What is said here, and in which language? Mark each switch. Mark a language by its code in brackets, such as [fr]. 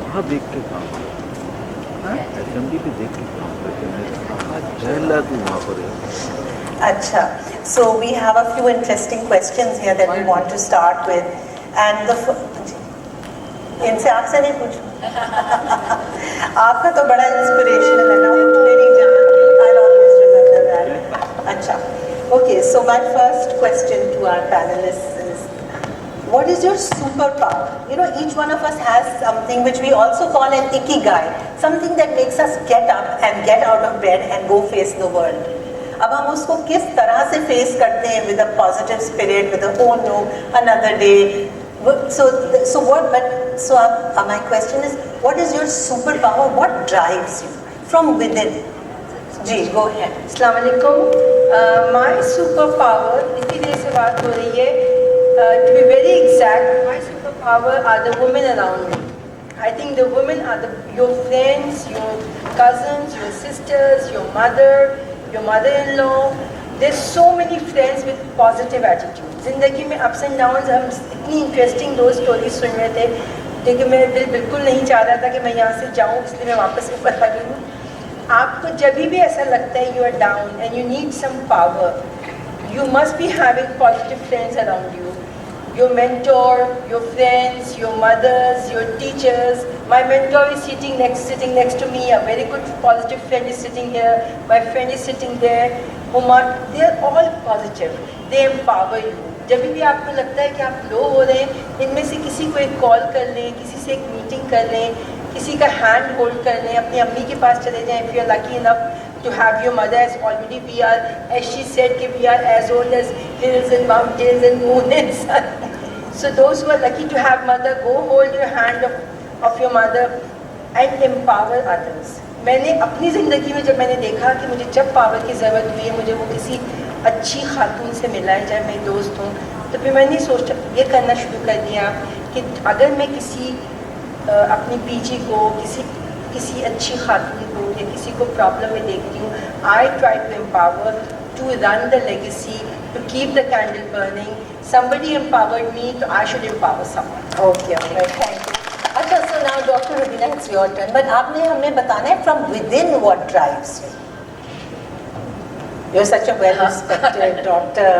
[hi] देख के काम असेंबली पे देख के काम करते हैं तू वहाँ पर है. [en] अच्छा, so we have a few interesting questions here that we want to start with, and the [hi] इनसे आपसे नहीं पूछूं. आपका तो बड़ा इंस्पिरेशनल है ना, उठ मेरी जान, [en] I'll always remember that. अच्छा, okay, so my first question to our panelists is, what is your superpower? You know, each one of us has something which we also call an ikigai, something that makes us get up and get out of bed and go face the world. [hi] अब हम उसको किस तरह से [en] face [hi] करते हैं [en] with a positive spirit, with a oh no, another day. So my question is, what is your superpower? What drives you from within? जी, go ahead. [hi] अस्सलाम वालेकुम. [en] My superpower, [hi] इतनी देर से बात हो रही है. [en] To be very exact, my superpower are the women around me. I think the women are your friends, your cousins, your sisters, your mother-in-law. There's so many friends with positive attitude. [hi] ज़िंदगी में [en] ups and downs, [hi] हम इतनी interesting दो stories सुन रहे थे, लेकिन मेरा दिल बिल्कुल नहीं चाह रहा था कि मैं यहाँ से जाऊँ, इसलिए मैं वापस ऊपर आ गई हूँ. आपको जब भी ऐसा लगता है [en] you are down and you need some power, you must be having positive friends around you. Your mentor, your friends, your mothers, your teachers. My mentor is sitting next to me. A very good positive friend is sitting here. My friend is sitting there. Huma, they are all positive. They empower you. [hi] जब भी आपको लगता है कि आप लो हो रहे हैं, इनमें से किसी को एक कॉल कर लें, किसी से एक मीटिंग कर लें, किसी का हैंड होल्ड कर लें, अपनी अम्मी के पास चले जाएं. [en] If you are lucky enough to have your mother, as already we are, as she said, we are as old as hills and mountains and moon and sun. So those who are lucky to have mother, go hold your hand of your mother and empower others. [hi] मैंने अपनी ज़िंदगी में जब मैंने देखा कि मुझे जब पावर की ज़रूरत हुई है, मुझे वो किसी अच्छी खातून से मिला है, चाहे मेरी दोस्त हो, तो फिर मैंने सोचा ये करना शुरू कर दिया कि अगर मैं किसी अपनी पीजी को किसी अच्छी खातून को या किसी को प्रॉब्लम में देखती हूँ, [en] I try to empower, to run the legacy, to keep the candle burning. Somebody empowered me, so I should empower someone. Okay, thank you. अच्छा, so now Dr. Rubina, it's your turn. But [hi] आपने हमें बताना है [en] from within what drives you. You're such a well-respected doctor.